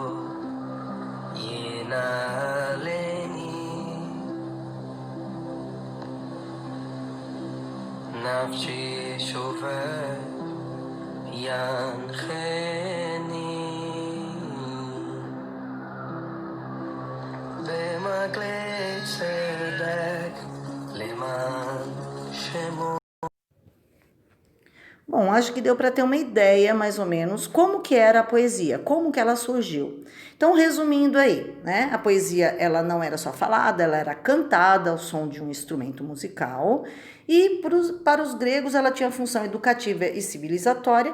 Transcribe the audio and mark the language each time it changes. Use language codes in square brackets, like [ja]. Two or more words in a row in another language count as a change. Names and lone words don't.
[he] ינהלני נפשי ישובב ינחני במעגלי צדק למען שמו. [pt] Bom, acho que deu para ter uma ideia, mais ou menos, como que era a poesia, como que ela surgiu. Então, resumindo aí, né? A poesia, ela não era só falada, ela era cantada ao som de um instrumento musical. E para os gregos, ela tinha função educativa e civilizatória.